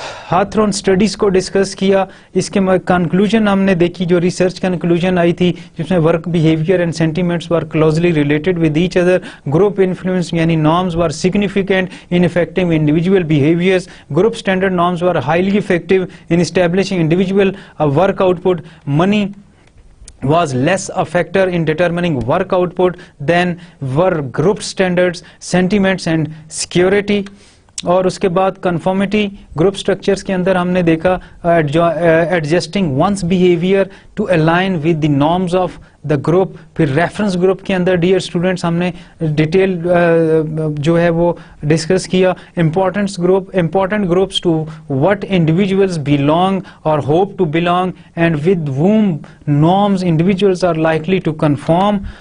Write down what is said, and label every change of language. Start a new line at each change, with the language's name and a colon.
Hindi: हाथरॉन studies को discuss किया. इसके कंक्लूजन हमने देखी, जो रिसर्च कंक्लूजन आई थी जिसमें
English: Work behaviour and sentiments were closely related with each other. Group influence यानी norms were significant in effecting individual behaviours. Group standard norms were highly effective in establishing individual work output. Money was less a factor in determining work output than were group standards, sentiments and security.
Hindi: और उसके बाद conformity group structures के अंदर हमने देखा
English: Adjusting one's behaviour to align with the norms of the group.
Hindi: फिर reference group के अंदर डियर स्टूडेंट्स हमने डिटेल जो है वो डिस्कस किया.
English: Important groups to what individuals belong और hope to belong and with whom norms individuals are likely to conform.